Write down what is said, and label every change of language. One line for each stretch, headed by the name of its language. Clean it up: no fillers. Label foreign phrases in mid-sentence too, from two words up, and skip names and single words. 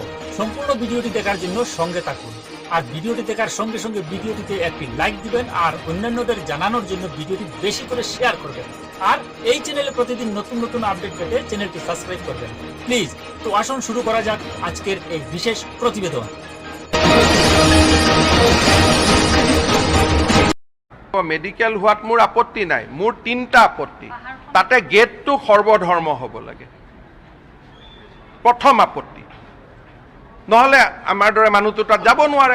Bangla: সম্পূর্ণ ভিডিওটি দেখার জন্য সঙ্গে থাকুন। আর ভিডিওটি দেখার সঙ্গে সঙ্গে ভিডিওটিতে একটি লাইক দিবেন আর অন্যান্যদের জানানোর জন্য ভিডিওটি বেশি করে শেয়ার করবেন। আর এই চ্যানেলে প্রতিদিন নতুন নতুন আপডেট পেতে চ্যানেলটি সাবস্ক্রাইব করবেন প্লিজ। তো আসুন শুরু করা যাক আজকের এই বিশেষ প্রতিবেদন।
Assamese: মেডিকেল হোৱাত মোৰ আপত্তি নাই, মোৰ তিনিটা আপত্তি। তাতে গেটটো সৰ্বধৰ্ম হ'ব লাগে, প্ৰথম আপত্তি। নহ'লে আমাৰ দৰে মানুহটো তাত যাব নোৱাৰে।